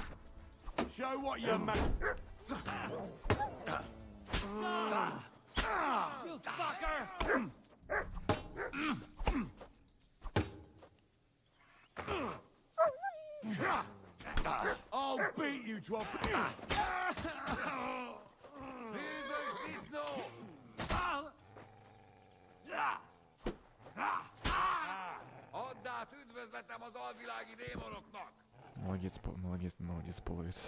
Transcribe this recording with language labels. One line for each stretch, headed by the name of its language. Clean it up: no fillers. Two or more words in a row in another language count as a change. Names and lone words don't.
English: Show what you're made. You fucker! I'll beat you to a...
Hungarian: Add át üdvözletem az alvilági démonoknak!
Russian: Молодец, молодец, молодец, половец.